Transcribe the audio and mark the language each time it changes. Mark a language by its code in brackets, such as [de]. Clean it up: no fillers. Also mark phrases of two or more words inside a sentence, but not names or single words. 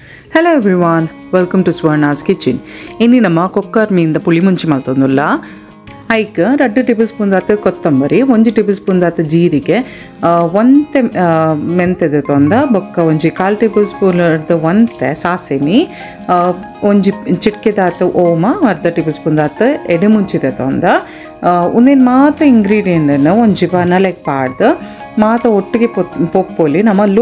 [en] Hello everyone, welcome to Swarna's Kitchen. [tcy] Inni nama kokkar meenda puli munchi maltondulla. ಐಕ 2 [en] table spoon [tcy] ದಾತ ಕೊತ್ತಂಬರಿ 1 [en] table spoon [tcy] ದಾತ ಜೀರಿಗೆ ಒಂತೆ ಮೆಂತೆದ ತೊಂದ ಬೊಕ್ಕ ಒಂಜಿ 1/4 [en] table spoon [tcy] ದ ಒಂತೆ ಸಾಸೆಮಿ ಒಂಜಿ ಚಿಟ್ಕೆ ದಾತ ಓಮ 1/2 [en] table spoon [tcy] ದಾತ ಎಡೆ ಮುಂಚಿದ ತೊಂದ ಒಂದೇನು ಮಾತ ಇಂಗ್ರೀಡಿಯೆಂಟನ್ನು ಒಂಜಿ ಬನಲೆಗೆ ಪಾಡ್ದು ಮಾತ ಒಟ್ಟಿಗೆ ಪೊಪ್ಪೊಲಿ ನಮ್ಮ ಲೋ